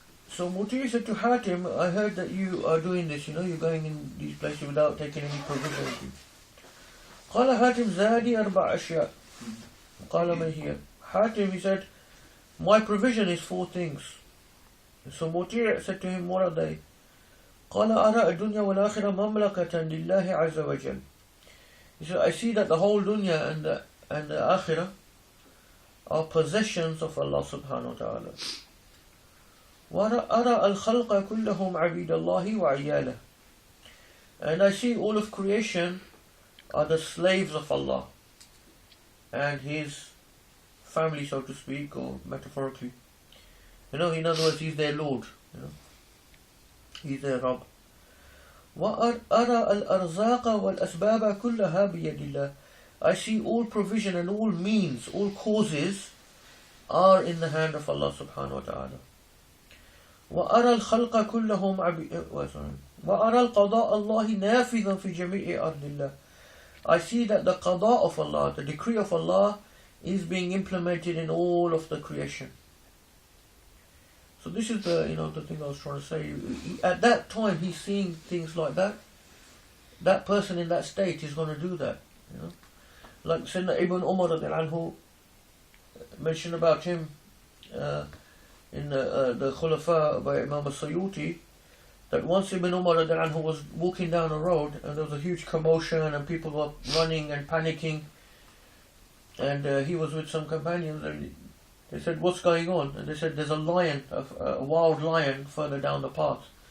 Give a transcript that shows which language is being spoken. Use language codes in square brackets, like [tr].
[en] So Muti said to Hatim, I heard that you are doing this, you're going in these places without taking any provision. [ar] قال حاتم زادي 4 أشياء. قال ما هي? [en] Hatim, he said, my provision is 4 things. So Muti said to him, what are they? [ar] قال أرى الدنيا والآخرة مملكة لله عز وجل. [en] He said, I see that the whole dunya and the akhirah are possessions of Allah subhanahu wa ta'ala. [ar] وأرى الخلق كلهم عبيد الله وعياله. [en] And I see all of creation are the slaves of Allah and His family, so to speak, or metaphorically. In other words, He's their Lord. He's their Rabb. [ar] وأرى الأرزاق والأسباب كلها بيد الله. [en] I see all provision and all means, all causes are in the hand of Allah subhanahu wa ta'ala. [ar] وأرى الخلق كلهم وأرى القضاء الله نافذا في جميع أرض الله. [en] I see that the qada of Allah, the decree of Allah, is being implemented in all of the creation. So this is the thing I was trying to say. At that time, he's seeing things like that. That person in that state is going to do that. Like Sayyidina Ibn Umar radiallahu anhu mentioned about him in the Khulafa by Imam al-Sayyuti, that once Ibn Umar radiallahu anhu was walking down a road and there was a huge commotion and people were running and panicking, and he was with some companions and they said, what's going on? And they said, there's a lion, a wild lion further down the path.